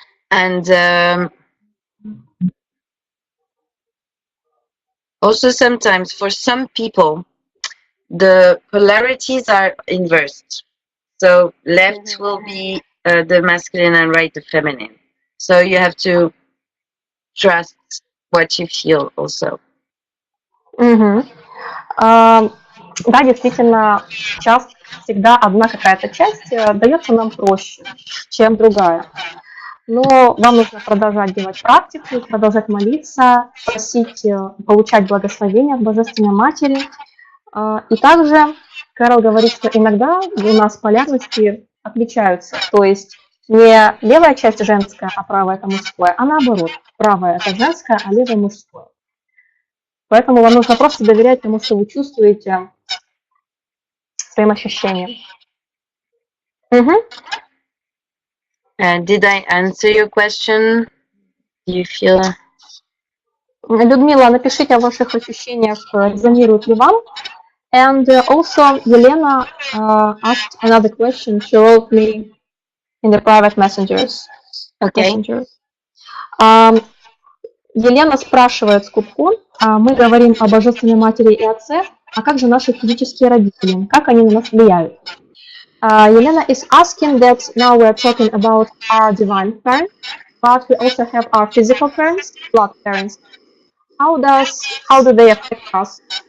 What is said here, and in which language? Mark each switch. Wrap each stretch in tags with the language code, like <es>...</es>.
<en>And also sometimes for some people, the polarities are inversed. So left will be the masculine and right the feminine. So you have to trust what you feel also.</en> <ru>Да, действительно, всегда одна какая-то часть дается нам проще, чем другая. Но вам нужно продолжать делать практику, продолжать молиться, просить, получать благословения от Божественной Матери. И также Керол говорит, что иногда у нас полярности отличаются. То есть не левая часть женская, а правая это мужское, а наоборот. Правая это женское, а левая мужское. Поэтому вам нужно просто доверять тому, что вы чувствуете, своим ощущениям.</ru> <en>Did I answer your question? Do you feel...</en> <ru>Людмила, напишите о ваших ощущениях, резонирует ли вам.</ru> <en>And also, Елена asked another question. She wrote me in the private messengers. Okay.</en> <ru>Елена спрашивает Скупку, мы говорим о Божественной Матери и Отце, а как же наши физические родители? Как они на нас влияют?</ru> <en>Елена is asking that now we are talking about our divine parents, but we also have our physical parents, blood parents. How do they affect us?</en>